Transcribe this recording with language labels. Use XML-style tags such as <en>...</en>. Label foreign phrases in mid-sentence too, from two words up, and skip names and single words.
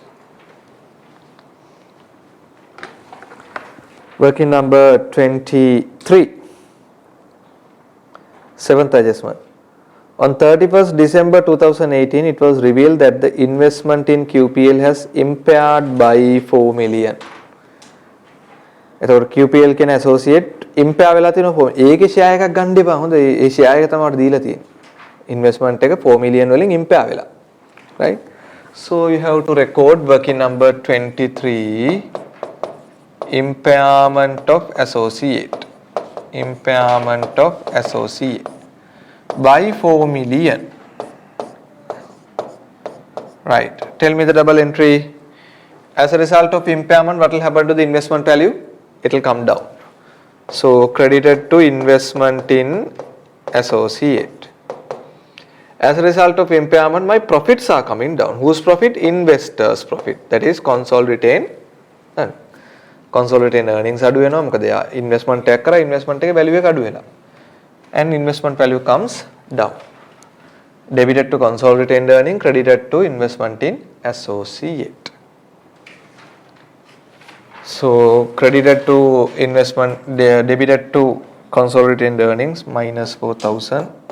<en>Working number 23. Seventh adjustment. On 31st December 2018, it was revealed that the investment in QPL has impaired by 4 million.</en> <si>එතකොට QPL කියන</si> <en>associate impair</en> <si>වෙලා තියෙනවා. ඒකේ share එකක් ගන්න එපා. හොඳ ඒ share එක තමයි දීලා තියෙන්නේ. Investment එක 4 million වලින් impair වෙලා.</si> <en>Right? So you have to record working number 23, impairment of associate. Impairment of associate by 4 million. Right. Tell me the double entry. As a result of impairment, what will happen to the investment value? It will come down. So credited to investment in associate. As a result of impairment, my profits are coming down. Whose profit? Investors' profit. That is consolidated earnings. Consolidated earnings</en> <si>අඩු වෙනවා. මොකද යා investment එකක් කරා investment එකේ value එක අඩු වෙනවා.</si> <en>And investment value comes down. Debited to consolidated earning, credited to investment in associate. So credited to investment, debited to consolidated earnings minus 4,000.</en>